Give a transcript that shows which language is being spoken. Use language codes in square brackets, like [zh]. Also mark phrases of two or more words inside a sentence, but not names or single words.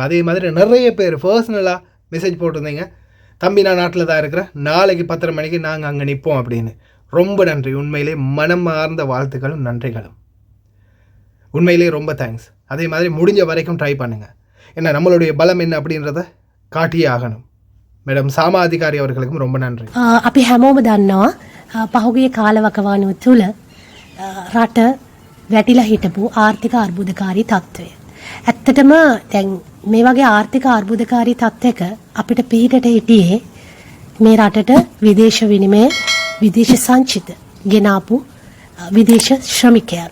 [ta] அதே மாதிரி நிறைய பேர் பர்சனலாக மெசேஜ் போட்டிருந்தீங்க, தம்பி நான் நாட்டில் தான் இருக்கிறேன், நாளைக்கு 10:30 மணிக்கு நாங்கள் அங்கே நிற்போம் அப்படின்னு. ரொம்ப நன்றி. உண்மையிலே மனமார்ந்த வாழ்த்துக்களும் நன்றிகளும். உண்மையிலே ரொம்ப தேங்க்ஸ். அதே மாதிரி முடிஞ்ச வரைக்கும் ட்ரை பண்ணுங்கள். ஏன்னா நம்மளுடைய பலம் என்ன அப்படின்றத காட்டியே ආගணும். மேடம் සාමා අධිකාරී அவர்களுக்கும் ரொம்ப நன்றி. [si] අපි හැමෝම දන්නවා පහුගිය කාලවකවානුව තුළ රට වැටිලා හිටපු ආර්ථික අර්බුදකාරී තත්ත්වය. ඇත්තටම දැන් මේ වගේ ආර්ථික අර්බුදකාරී තත්ත්වයක අපිට පිටට හිටියේ මේ රටට විදේශ විනිමය, විදේශ සංචිත ගෙනාපු විදේශ ශ්‍රමිකයන්.